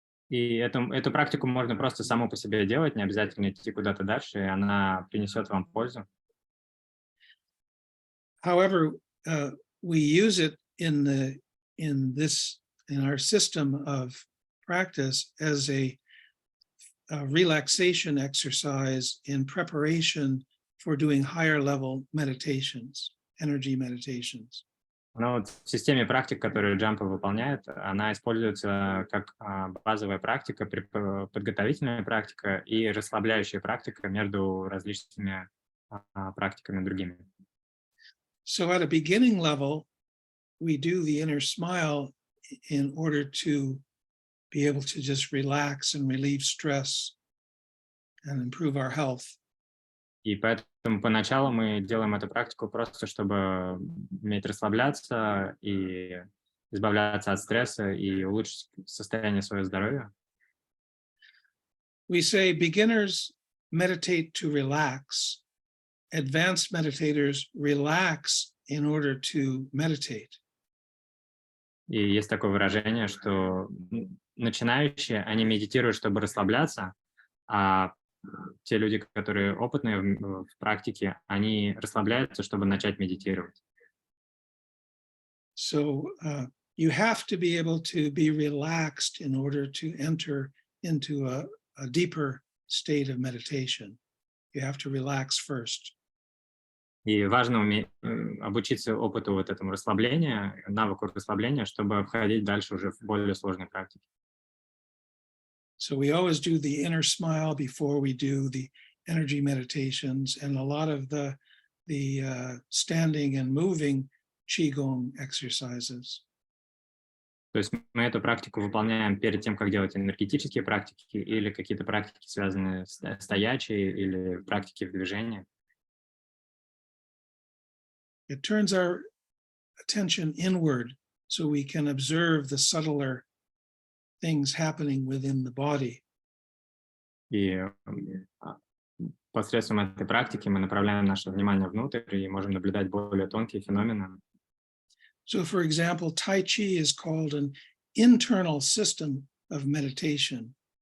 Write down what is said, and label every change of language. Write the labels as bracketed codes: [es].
[ru] И эту практику можно просто саму по себе делать, не обязательно идти куда-то дальше, и она принесет вам пользу. [en] However, we use it in our system of practice as a relaxation exercise in preparation for doing higher level meditations, energy meditations. [ru] Но вот в системе практик, которые Джампа выполняет, она используется как базовая практика, подготовительная практика и расслабляющая практика между различными практиками другими. [en] So at a beginning level, we do the inner smile in order to be able to just relax and relieve stress and improve our health. [ru] И поэтому поначалу мы делаем эту практику просто, чтобы уметь расслабляться и избавляться от стресса и улучшить состояние своего здоровья. [en] We say beginners meditate to relax. Advanced meditators relax in order to meditate. [ru] И есть такое выражение, что начинающие, они медитируют, чтобы расслабляться, а те люди, которые опытные в практике, они расслабляются, чтобы начать медитировать. [en] So you have to be able to be relaxed in order to enter into a deeper state of meditation. You have to relax first. [ru] И важно обучиться опыту вот этому расслабления, навыку расслабления, чтобы входить дальше уже в более сложные практики. [en] So we always do the inner smile before we do the energy meditations, and a lot of the standing and moving qigong exercises. [ru] То есть мы эту практику выполняем перед тем, как делать энергетические практики или какие-то практики, связанные с стоячей или практики в движении. [en] It turns our attention inward so we can observe the subtler things happening within the body. [ru] И посредством этой практики мы направляем наше внимание внутрь и можем наблюдать более тонкие феномены. [en] So, for example, Tai Chi is called an internal system of meditation.